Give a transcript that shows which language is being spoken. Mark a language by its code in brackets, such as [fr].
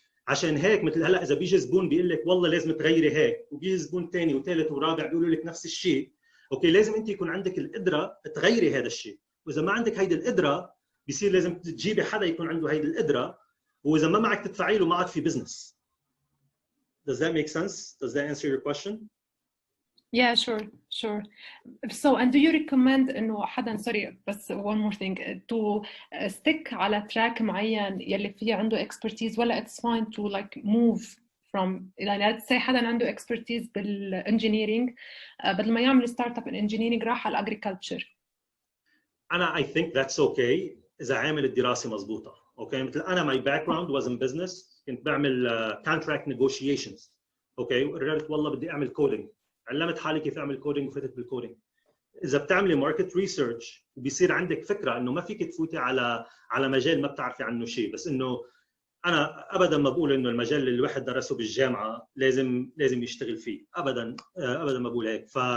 [ar] عشان هيك مثل هلا اذا بيجي زبون بيقول لك والله لازم تغيري هيك، وبيجي زبون ثاني وثالث ورابع بيقولوا لك نفس الشيء، اوكي لازم انت يكون عندك القدره تغيري هذا الشيء. واذا ما عندك هيدي القدره بصير لازم تجيبي حدا يكون عنده هيدي القدره، واذا ما معك تدفعي له ما عاد في بزنس. [en] Does that make sense? Does that answer your question? Yeah, sure. So, and do you recommend [ar] إنه حدا [en] sorry بس one more thing to stick على track معين [ar] يلي فيه عنده [en] expertise، ولا it's fine to like move from يعني let's say حدا عنده expertise بالengineering [ar] بدل ما يعمل [en] startup in engineering [ar] راح على [en] agriculture؟ [ar] أنا [en] I think that's okay [ar] إذا عامل الدراسة مضبوطة. اوكي مثل أنا [en] my background was in business، [ar] كنت بعمل [en] contract negotiations. [ar] اوكي وقررت والله بدي أعمل coding، علمت حالي كيف اعمل كودينج وفتت بالكودينج. اذا بتعملي ماركت ريسيرش وبيصير عندك فكره انه ما فيك تفوتي على مجال ما بتعرفي عنه شيء، بس انه انا ابدا ما بقول انه المجال اللي الواحد درسه بالجامعه لازم يشتغل فيه، ابدا ما بقول هيك.